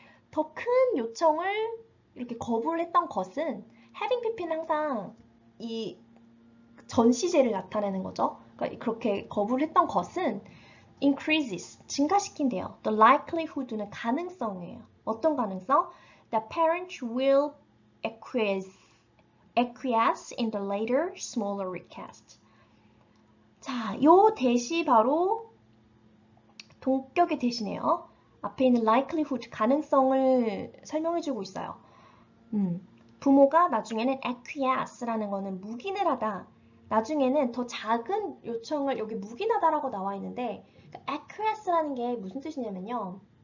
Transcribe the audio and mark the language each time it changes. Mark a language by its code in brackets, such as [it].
[ko] 더 큰 요청을 이렇게 거부를 했던 것은 having pp는 항상 이 전시제를 나타내는 거죠. 그러니까 그렇게 거부를 했던 것은 increases, 증가시킨대요. The likelihood 는 가능성이에요. 어떤 가능성? [en] The parent will acquiesce in the later, smaller request. [ko] 자, 요 대시 바로 동격의 대시네요. 앞에 있는 likelihood, 가능성을 설명해주고 있어요. 부모가 나중에는 acquiesce라는 거는 묵인을 하다. 나중에는 더 작은 요청을 여기 묵인하다라고 나와 있는데 acquiesce라는 게 무슨 뜻이냐면요.